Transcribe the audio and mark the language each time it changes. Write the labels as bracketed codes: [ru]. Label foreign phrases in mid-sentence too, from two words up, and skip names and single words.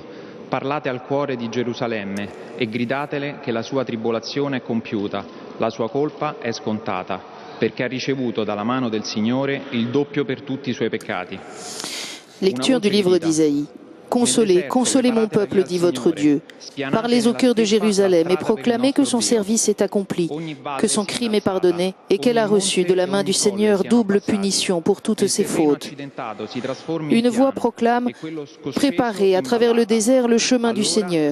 [it] Parlate al cuore di Gerusalemme e gridatele che la sua tribolazione è compiuta, la sua colpa è scontata, perché ha ricevuto dalla mano del Signore il doppio per tutti i suoi peccati. [fr] Lecture du livre d'Isaïe. Consolez, consolez mon peuple, dit votre Dieu. Parlez au cœur de Jérusalem et proclamez que son service est accompli, que son crime est pardonné et qu'elle a reçu de la main du Seigneur double punition pour toutes ses fautes. Une voix proclame « Préparez à travers le désert le chemin du Seigneur.